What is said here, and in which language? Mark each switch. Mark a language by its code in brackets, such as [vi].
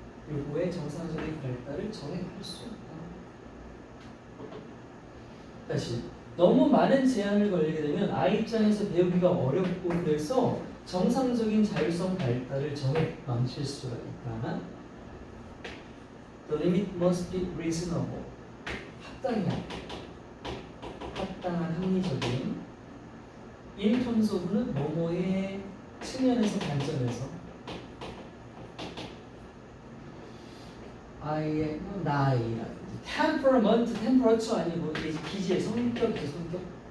[ko] 요거의 정상적인 발달을 정해할 수 있다. 다시 너무 많은 제한을 걸리게 되면 아이 입장에서 배우기가 어렵고 그래서 정상적인 자율성 발달을 망칠 수가 있다. [en] The limit must be reasonable. [ko] 합당한 합리적인. In terms of는 뭐뭐의 측면에서 관점에서 아이의 나이라든지 temperament 아니고 기질의 성격이죠.